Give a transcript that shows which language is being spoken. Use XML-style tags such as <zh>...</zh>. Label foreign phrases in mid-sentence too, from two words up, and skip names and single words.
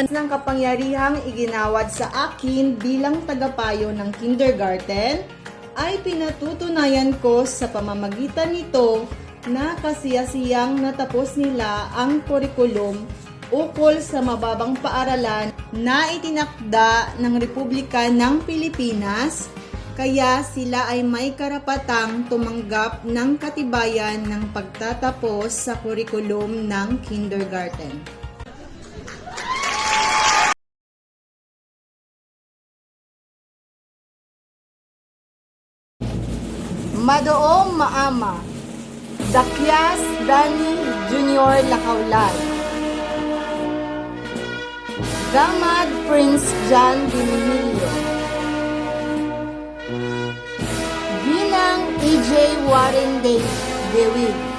<tl>Ng kapangyarihang iginawad sa akin bilang tagapayo ng kindergarten, ay pinatutunayan ko sa pamamagitan nito na kasiyasiyang natapos nila ang kurikulum ukol sa mababang paaralan na itinakda ng Republika ng Pilipinas, kaya sila ay may karapatang tumanggap ng katibayan ng pagtatapos sa kurikulum ng kindergarten. Madoong Maama, Dakyas Dani Jr. Lacaulan, Gamad Prince John Dimilio, Ginang EJ Warren Dewey,</tl>